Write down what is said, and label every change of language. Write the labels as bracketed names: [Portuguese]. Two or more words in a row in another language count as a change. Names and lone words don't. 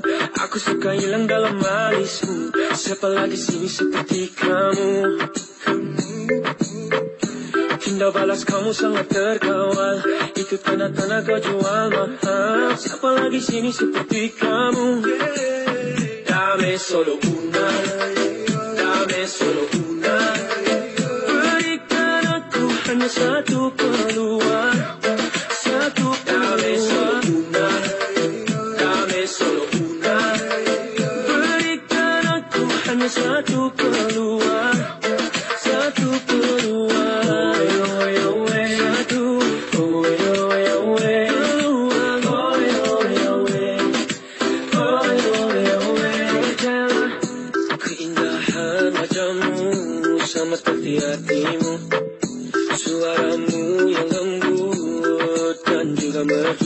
[Malay] Aku suka hilang dalam alismu. Siapa lagi sini seperti kamu? Indah balas kamu sangat terkawal. Itu tanda-tanda kau jual mahal. Siapa lagi sini seperti kamu? [Spanish] Dame solo una, dame solo una. [Malay] Berikan aku hanya satu peluang. [Spanish] Satu dame solo una, dame solo una. [Malay] Berikan aku hanya satu peluang. Satu peluang. Sama seperti hatimu, suaramu yang lembut dan juga merdu.